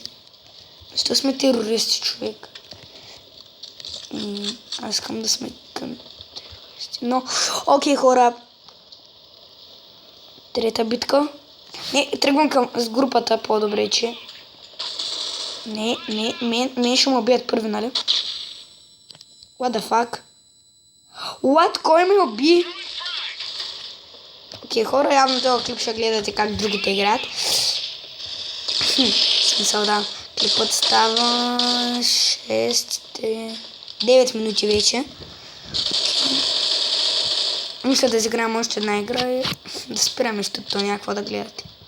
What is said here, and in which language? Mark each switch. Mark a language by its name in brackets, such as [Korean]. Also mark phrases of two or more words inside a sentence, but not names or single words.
[Bulgarian] Защо сме терористи, човек? Аз искам да сме към терористи. Но, окей, хора. Трета битка. Не, тръгвам към с групата по-добре, че. Не, мен ще му убият първи, нали? [English] What the fuck? What? [Bulgarian] Кой ме уби? Окей, хора, явно този клип ще гледате как другите играят. Смисъл, да. Клипът става 9 минути вече. Мисля да изиграем още една игра и да спираме, защото някакво да гледате.